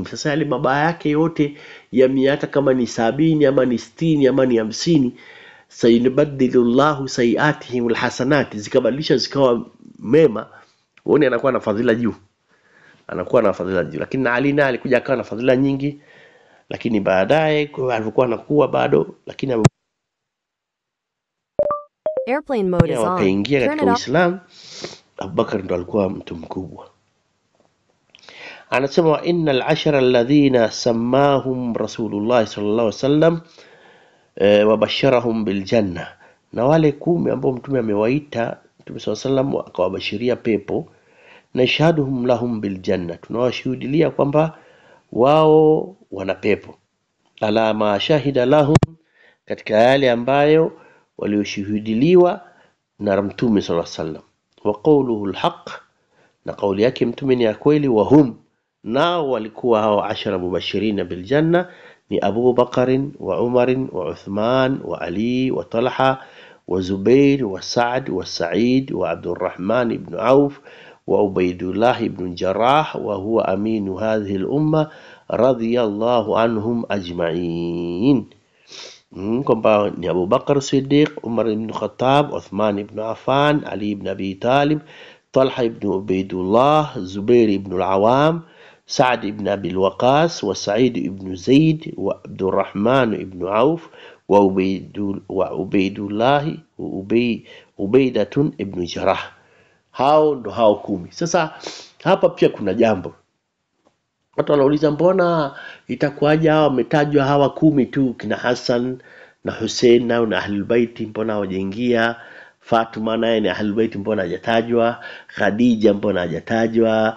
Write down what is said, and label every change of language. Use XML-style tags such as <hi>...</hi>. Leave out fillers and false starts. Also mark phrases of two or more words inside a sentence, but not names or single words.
<sw>Sasa yale mabaya yake yote ya miaka kama ni 70 ama ni 60 ama ni 50,</sw> <ar>سيبدل الله سيئاتهم الحسنات,</ar> <sw>zikabadilisha zikawa mema, uone anakuwa na fadhila juu. anakuwa na fadhila nyingi. Lakini Ali naye alikuja akawa na fadhila nyingi, lakini baadaye alikuwa anakuwa bado, lakini</sw> <en>Airplane mode is on.</en> <sw>wakaingia</sw> <en>Turn</en> <sw>katika</sw> <en>it off.</en> <sw>Uislamu. Abubakar ndo alikuwa mtu mkubwa.</sw> <ar>Anasema وإن العشرة الذين سماهم رسول الله صلى الله عليه وسلم وبشرهم بالجنة,</ar> <sw>na wale 10 ambao mtume amewaita, Mtume</sw> <ar>صلى الله عليه وسلم</ar> <sw>akawabashiria pepo, na</sw> <ar>شهدهم لهم بالجنة,</ar> <sw>tunawashuhudia kwamba wao wana pepo,</sw> <ar>على ما شهد لهم,</ar> <sw>katika yale ambayo walioshuhudiliwa na Mtume</sw> <ar>صلى الله عليه وسلم. وقوله الحق,</ar> <sw>na kauli yake mtume ni ya kweli.</sw> <ar>وهم,</ar> <sw>nao walikuwa hao 10</sw> <ar>مبشرين بالجنة ni أبو بكر وعمر وعثمان وعلي وطلحة والزبير وسعد وسعيد وعبد الرحمن ابن عوف وعبيد الله ابن جراح وهو أمين هذه الأمة رضي الله عنهم أجمعين.</ar> <sw>Kwamba ni Abu Bakar Siddiq, Umar ibn Khattab, Uthman ibn Affan, Ali ibn Abi Talib, Talha ibn Ubaydullah, Zubair ibn al-Awam, Sa'd ibn Abi al-Waqas, wa Sa'id ibn Zaid, wa Abdurrahman ibn Auf, wa Ubaydullah Ubaidatun ibn Jarrah. Hao ndo hao 10. Sasa hapa pia kuna jambo. Watu wanauliza mbona itakuwaje hawa wametajwa hawa 10 tu, kina Hassan na Hussein na Ahlul Bait, mbona hawajaingia? Fatuma naye ni Ahlul Bait, mbona hajatajwa? Khadija mbona hajatajwa?</sw>